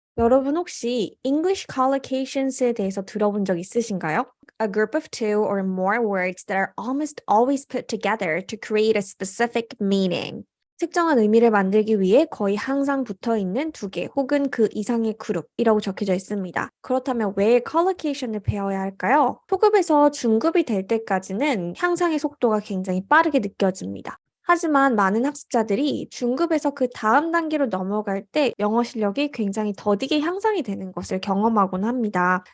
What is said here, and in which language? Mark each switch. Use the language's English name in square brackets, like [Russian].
[Korean] 여러분 혹시 English collocations에 대해서 들어본 적 있으신가요? [English] A group of two or more words that are almost always put together to create a specific meaning. [Korean] 특정한 의미를 만들기 위해 거의 항상 붙어 있는 두 개 혹은 그 이상의 그룹이라고 적혀져 있습니다. 그렇다면 왜 collocation을 배워야 할까요? 초급에서 중급이 될 때까지는 향상의 속도가 굉장히 빠르게 느껴집니다. 하지만 많은 학습자들이 중급에서 그 다음 단계로 넘어갈 때 영어 실력이 굉장히 더디게 향상이 되는 것을 경험하곤 합니다.